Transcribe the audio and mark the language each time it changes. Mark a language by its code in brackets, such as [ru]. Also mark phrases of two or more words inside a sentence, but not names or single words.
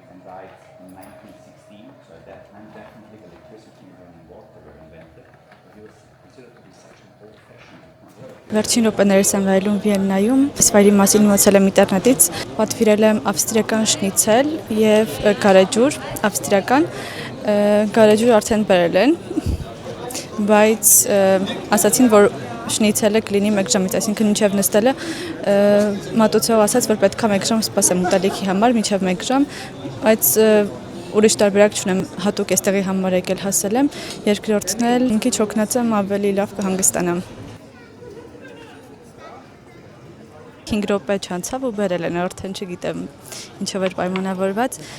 [en] and died in 1916, so at that time definitely electricity and running water were invented, but he was considered to be such an old-fashioned. [hy] Վերջին րոպեներս եմ վայելում Վիեննայում, այս վայրի մասին իմացել եմ ինտերնետից, պատվիրել եմ ավստրիական շնիցել եւ գարեջուր, ավստրիական գարեջուր արդեն բերել են, բայց ասացին, որ շնիցելը կլինի 1 ժամից, այսինքն մինչև նստելը մատուցող ասաց, որ պետք է 1 ժամ սպասեմ ուտելիքի համար, մինչև 1 ժամ, բայց ուրիշ տարբերակ չունեմ, հատուկ էստեղի համար եկել հասել եմ, երկրորդն էլ մի քիչ հոգնած եմ, ավելի լավ կհանգստանամ։ 5 րոպե չանցավ ու բերել են, արդեն չգիտեմ ինչով էր պայմանավորված։